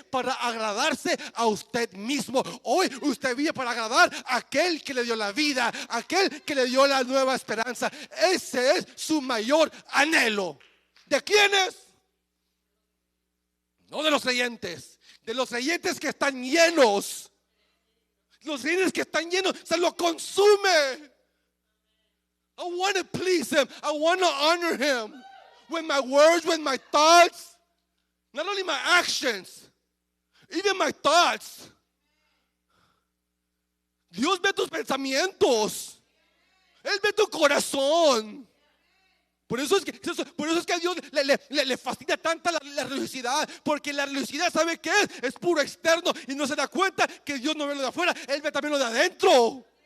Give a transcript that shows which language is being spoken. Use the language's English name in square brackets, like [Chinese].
[Spanish] Para agradarse a usted mismo. Hoy usted vive para agradar a aquel que le dio la vida, aquel que le dio la nueva esperanza. Ese es su mayor anhelo. ¿De quiénes? No de los creyentes, de los creyentes que están llenos. Los creyentes que están llenos se lo consume. [English] I want to please Him. I want to honor Him with my words, with my thoughts. Not only my actions, even my thoughts. [Spanish] Dios ve tus pensamientos. Él ve tu corazón. Por eso es que a Dios le fascina tanta la religiosidad. Porque la religiosidad, ¿sabe qué es? Es puro externo y no se da cuenta que Dios no ve lo de afuera, Él ve también lo de adentro.